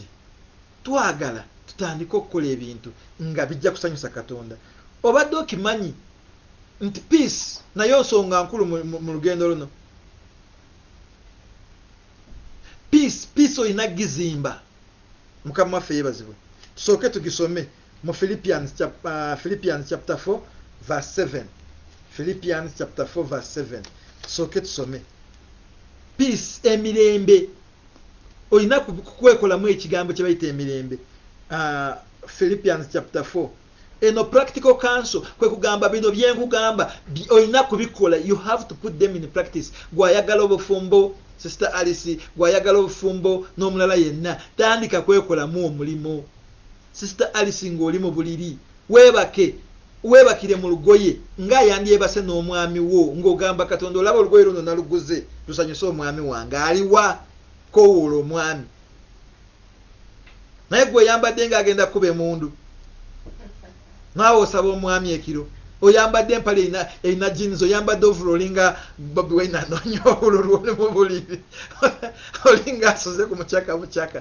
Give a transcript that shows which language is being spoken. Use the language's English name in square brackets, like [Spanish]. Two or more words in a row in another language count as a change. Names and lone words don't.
[Ganda] Twagala tutandike okukola ebintu nga bijja kusanyusa Katonda. Obadde okimanyi nti peace nayo nsonga nkulu mu lugendo luno. Peace olina gizimba. Mukama waffe yeebazibwe. tusooke tugisome mu Philippians chapter 4 verse 7. Philippians chapter 4 verse 7. Tusooke tusome. Peace, emirembe. Olina kukwekolamu ekigambo kye bayita emirembe. Philippians chapter 4. Eno [English] practical counsel [Ganda] kwe kugamba bino byenkugamba olina kubikola. [English] You have to put them in practice. [Ganda] Gwayagala obufumbo, Sister Alice, gwayagala obufumbo n'omulala yenna, tandika kwekolamu omulimo. Sister Alice ng'oli mu buliri, weebakire mu lugoye nga yandyebase n'omwami wo ng'ogamba Katonda olaba olugoye luno naluguze lusanyuse omwami wange aliwa kowoola omwami, naye gwe oyambadde ng'agenda kuba emundu naawe osaba omwami ekiro, oyambadde empale erina jeans, oyambadde overall nga Bobi Wine anoonya obululu oli mu buliri olinga asoze ku mucaka.